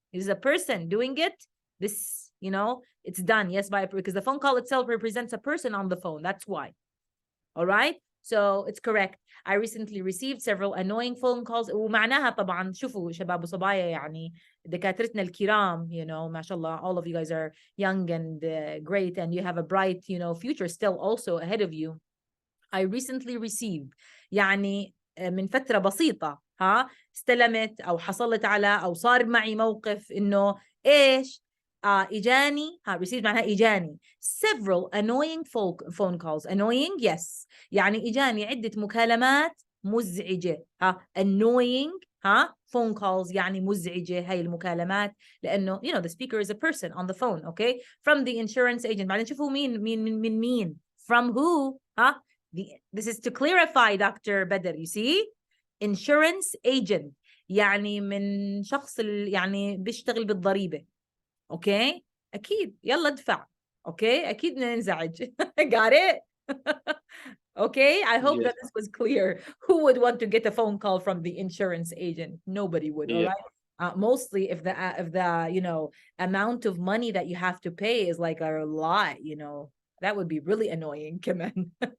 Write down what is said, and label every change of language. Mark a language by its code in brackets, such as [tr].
[en] Is a person doing it? This, you know, it's done, yes, because the phone call itself represents a person on the phone. That's why. All right? So it's correct. I recently received several annoying phone calls. [ar] ومعناها طبعا شوفوا شباب وصبايا يعني دكاترتنا الكرام, [en] you know, [ar] ما شاء الله, [en] all of you guys are young and great, and you have a bright, you know, future still also ahead of you. I recently received [ar] يعني من فترة بسيطة استلمت أو حصلت على أو صار معي موقف إنه إيش إجاني received معناها إجاني [en] several annoying phone calls. Annoying, yes, [ar] يعني إجاني عدة مكالمات مزعجة. [en] annoying phone calls [ar] يعني مزعجة هاي المكالمات, لأنه [en] you know the speaker is a person on the phone, okay, from the insurance agent. [ar] بعدين شوفوا مين [en] from who this is to clarify, Dr. [ar] Badr, [en] you see, insurance agent [ar] يعني من شخص يعني بيشتغل بالضريبة. okay, أكيد يلا ادفع. okay, أكيد ننزعج. [en] got it? okay, I hope that this was clear. Who would want to get a phone call from the insurance agent? Nobody would. All right. Mostly if the you know amount of money that you have to pay is like a lot, you know, that would be really annoying, Kaman.